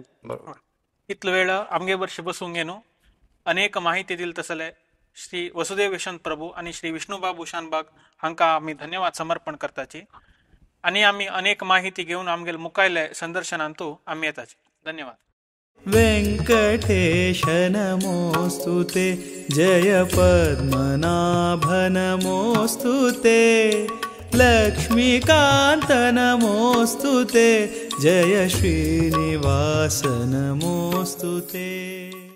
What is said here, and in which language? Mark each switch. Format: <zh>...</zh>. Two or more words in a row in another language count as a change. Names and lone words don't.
<kok>इतलो वेळ आमगे वर्ष बसूंक घेवन अनेक माहिती दिली तसले श्री वसुदेव यशवंत प्रभू आणि श्री विष्णुबाबू शानबाग हांकां आमी धन्यवाद समर्पण करताची आणि आमी अनेक माहिती घेवन आमगेले मुखायले संदर्शनांतू आमी येताची. धन्यवाद.</kok> <sa>वेंकटेश नमोस्तुते जय पद्मनाभ नमोस्तुते लक्ष्मीकांत नमोस्तुते जय श्रीनिवास नमोस्तुते.</sa>